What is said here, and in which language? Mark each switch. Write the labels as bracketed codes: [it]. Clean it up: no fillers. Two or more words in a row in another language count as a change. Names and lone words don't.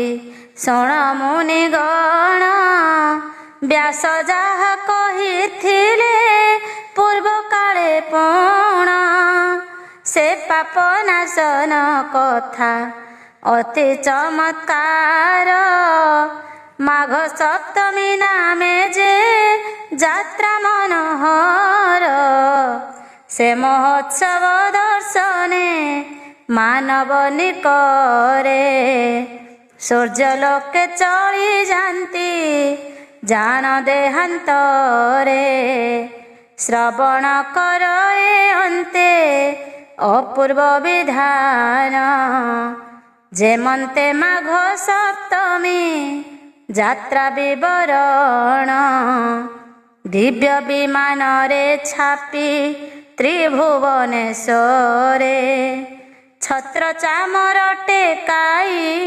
[or] ଶୁଣ ମୁନିଗଣ ବ୍ୟାସ ଯାହା କହିଥିଲେ ପୂର୍ବ କାଳେ ପୁଣ ସେ ପାପ ନାଶନ କଥା ଅତି ଚମତ୍କାର ମାଘ ସପ୍ତମୀ ନାମେ ଯେ ଯାତ୍ରା ମନୋହର ସେ ମହୋତ୍ସବ ଦର୍ଶନେ ମାନବ ନିକରେ ସୂର୍ଯ୍ୟଲୋକେ ଚାଲି ଯାତି ଯାନ ଦେହାନ୍ତରେ ଶ୍ରବଣ କର ଅନ୍ତେ ଅପୂର୍ବ ବିଧାନ ଯେମନ୍ତେ ମାଘ ସପ୍ତମୀ ଯାତ୍ରା ବିବରଣ ଦିବ୍ୟ ବିମାନ ରେ ଛାପି ତ୍ରିଭୁବନେଶ୍ୱରେ ଛତ୍ର ଚାମର ଟେକାଇ